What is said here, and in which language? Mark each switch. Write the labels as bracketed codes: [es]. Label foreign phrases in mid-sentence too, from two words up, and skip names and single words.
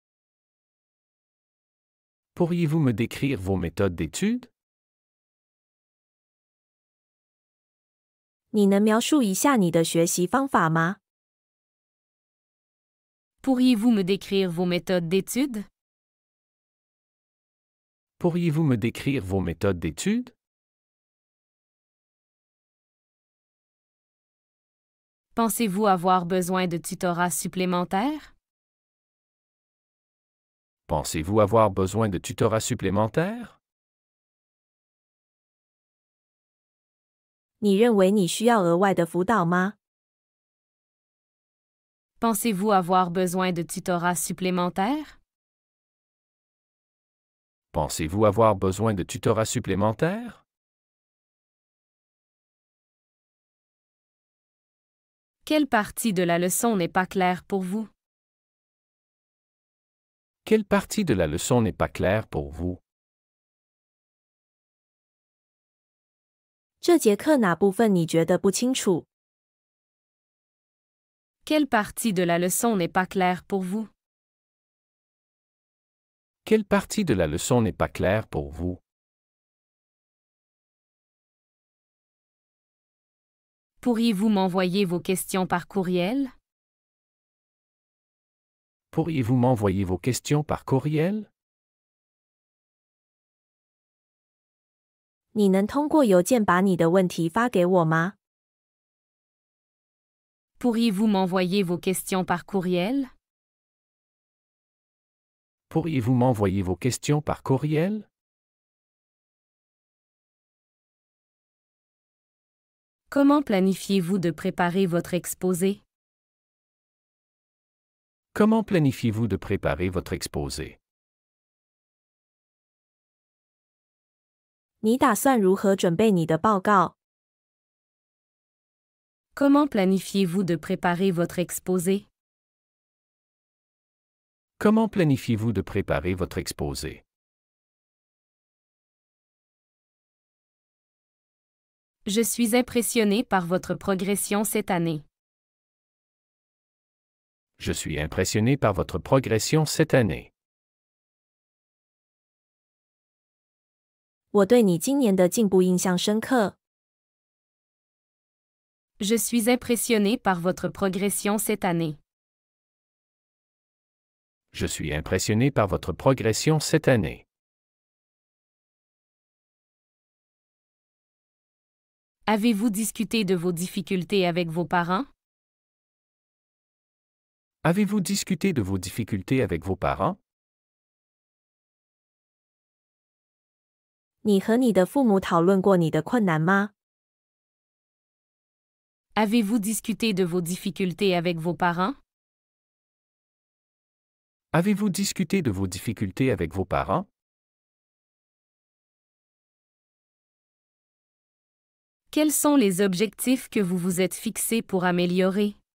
[fr] Pourriez-vous me décrire vos méthodes d'étude? [zh] 你能描述一下你的学习方法吗？ [fr] Pourriez-vous me décrire vos méthodes d'étude? Pourriez-vous me décrire vos méthodes d'étude? Pensez-vous avoir besoin de tutorat supplémentaire? Pensez-vous avoir besoin de tutorat supplémentaire? [zh] 你认为你需要额外的辅导吗？ [fr] Pensez-vous avoir besoin de tutorat supplémentaire? Pensez-vous avoir besoin de tutorat supplémentaire? Quelle partie de la leçon n'est pas claire pour vous? Quelle partie de la leçon n'est pas claire pour vous? [zh] 这节课哪部分你觉得不清楚？ [fr] Quelle partie de la leçon n'est pas claire pour vous? Quelle partie de la leçon n'est pas claire pour vous? Pourriez-vous m'envoyer vos questions par courriel? Pourriez-vous m'envoyer vos questions par courriel? [zh] 你能通过邮件把你的问题发给我吗？ [fr] Pourriez-vous m'envoyer vos questions par courriel? Pourriez-vous m'envoyer vos questions par courriel? Comment planifiez-vous de préparer votre exposé? Comment planifiez-vous de préparer votre exposé? [zh] 你打算如何准备你的报告？ [fr] Comment planifiez-vous de préparer votre exposé? Comment planifiez-vous de préparer votre exposé? Je suis impressionné par votre progression cette année. Je suis impressionné par votre progression cette année. [zh] 我对你今年的进步印象深刻。 [fr] Je suis impressionné par votre progression cette année. Je suis impressionné par votre progression cette année. Avez-vous discuté de vos difficultés avec vos parents? Avez-vous discuté de vos difficultés avec vos parents? [zh] 你和你的父母讨论过你的困难吗？ [fr] Avez-vous discuté de vos difficultés avec vos parents? Avez-vous discuté de vos difficultés avec vos parents? Quels sont les objectifs que vous vous êtes fixés pour améliorer?